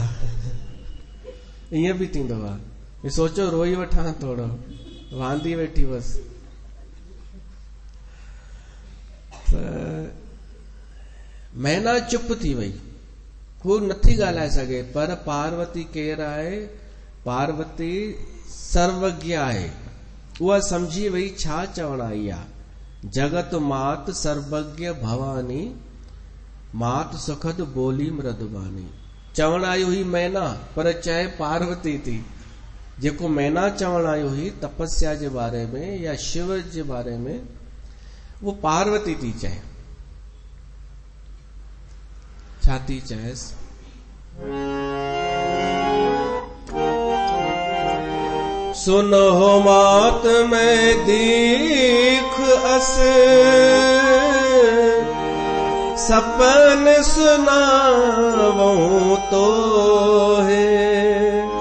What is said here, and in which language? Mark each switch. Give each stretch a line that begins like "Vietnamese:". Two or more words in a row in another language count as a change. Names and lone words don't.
Sindhi: ईअं बि थींदो आहे, सोचो रोई वठां थोरो, वांदी वेठी बसि। मैना चुप थी वई, हू नथी ॻाल्हाए सघे। पर पार्वती केरु आहे? पार्वती सर्वज्ञ आहे। उहा सम्झी वई छा चवण आई आहे।
Awadhi: जगत मात सर्वज्ञ भवानी, मात सुखद बोली मृदुबानी।
Sindhi: चवण आई हुई मैना, पर चए पार्वती थी। जेको मैना चवण आई हुई तपस्या जे बारे में या शिव जे बारे में, वो पार्वती थी चए। छा थी चएसि?
Awadhi: सुनो मात में दीख अस, सपन सुनावूं तो है।